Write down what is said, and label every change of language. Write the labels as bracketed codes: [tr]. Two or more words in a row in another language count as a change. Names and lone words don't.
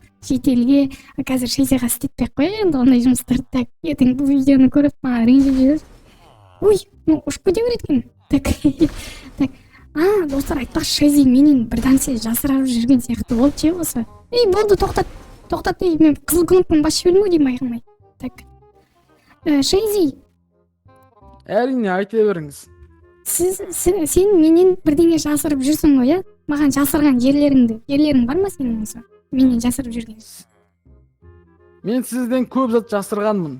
[kk] Шетелге, қазір Шейзиға істетпек қой, енді ондай жұмыстарды. Так, ертең бұл видеоны көріп, маған ренжіп жүрер. Ой, ұшып кете береді екен. Так, достар, айтпақшы, Шейзи менен бір нәрсе жасырып жүрген сияқты болды ше осы. Болды, тоқтат. [ky] токтот, мен кызыл кнопканы басып жибердим го дейм айкалмай. [kk] Так. Шейзи, Әрине, айта бериңиз. [ky] сен менен бирдеңе жасырып жүрсүң го, э? Мага жасырган жерлериң барбы сенин болсо? Менен жасырып жүргөн. Мен сизден көп зат жасырганмын.